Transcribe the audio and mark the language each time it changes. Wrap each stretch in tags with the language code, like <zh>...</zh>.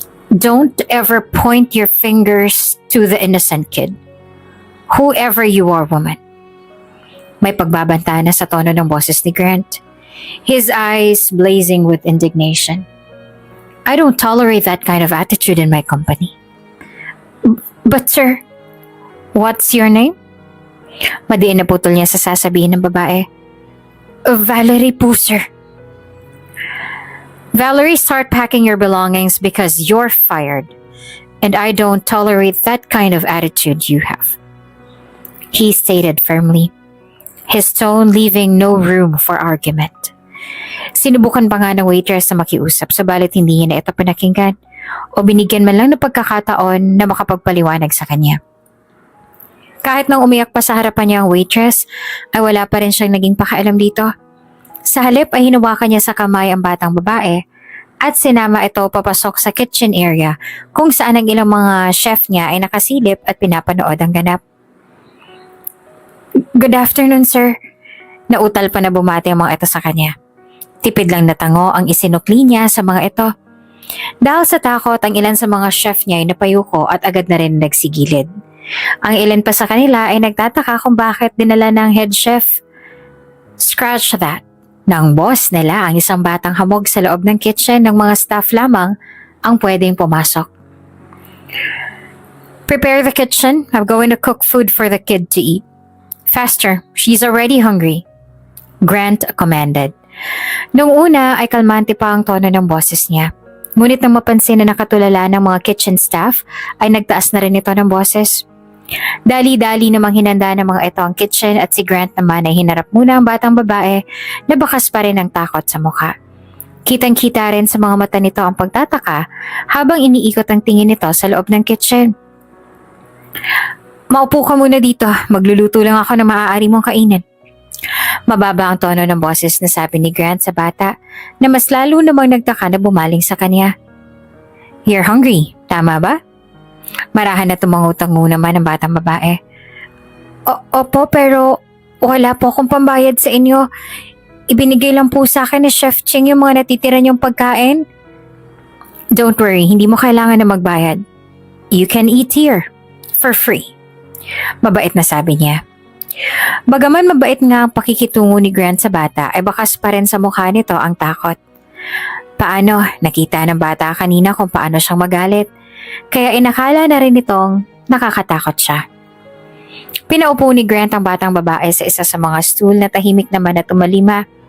<en>Don't ever point your fingers to the innocent kid. Whoever you are, woman.</en> <tl>May pagbabanta na sa tono ng boses ni Grant,</tl> <en>his eyes blazing with indignation. I don't tolerate that kind of attitude in my company. But sir, what's your name?</en> <tl>Madiin na putol niya sa sasabihin ng babae. Valerie po, sir.</tl> <en>Valerie, start packing your belongings because you're fired. And I don't tolerate that kind of attitude you have. He stated firmly, his tone leaving no room for argument.</en> <tl>Sinubukan pa nga ng waitress na makiusap subalit hindi niya na ito pinakinggan o binigyan man lang ng pagkakataon na makapagpaliwanag sa kanya. Kahit nang umiyak pa sa harapan niya ang waitress, ay wala pa rin siyang naging pakialam dito. Sa halip ay hinawakan niya sa kamay ang batang babae at sinama ito papasok sa kitchen area kung saan ang ilang mga chef niya ay nakasilip at pinapanood ang ganap.</tl> <en>Good afternoon, sir.</en> <tl>Nautal pa na bumati ang mga ito sa kanya. Tipid lang na tango ang isinukli niya sa mga ito. Dahil sa takot, ang ilan sa mga chef niya ay napayuko at agad na rin nagsigilid. Ang ilan pa sa kanila ay nagtataka kung bakit dinala ng head chef.</tl> <en>Scratch that.</en> <tl>Nang boss nila ang isang batang hamog sa loob ng kitchen ng mga staff lamang ang pwedeng pumasok.</tl> <en>Prepare the kitchen. I'm going to cook food for the kid to eat. Faster, she's already hungry. Grant commanded.</en> <tl>Noong una ay kalmante pa ang tono ng boses niya. Ngunit nang mapansin na nakatulala ng mga kitchen staff ay nagtaas na rin ito ng boses. Dali-dali namang hinanda ng mga ito ang kitchen at si Grant naman ay hinarap muna ang batang babae na bakas pa rin ang takot sa mukha. Kitang-kita rin sa mga mata nito ang pagtataka habang iniikot ang tingin nito sa loob ng kitchen. Maupo ka muna dito, magluluto lang ako na maaari mong kainin. Mababa ang tono ng boses na sabi ni Grant sa bata na mas lalo namang nagtaka na bumaling sa kanya.</tl> <en>You're hungry,</en> <tl>tama ba? Marahan na tumangutang muna naman ang batang babae. Opo, pero wala po akong pambayad sa inyo. Ibinigay lang po sa akin ni Chef Ching yung mga natitira niyong pagkain.</tl> <en>Don't worry,</en> <tl>hindi mo kailangan na magbayad.</tl> <en>You can eat here, for free.</en> <tl>Mabait na sabi niya. Bagaman mabait nga ang pakikitungo ni Grant sa bata, ay bakas pa rin sa mukha nito ang takot. Paano? Nakita ng bata kanina kung paano siyang magalit. Kaya inakala na rin itong nakakatakot siya. Pinaupo ni Grant ang batang babae sa isa sa mga stool na tahimik naman at umalima.</tl>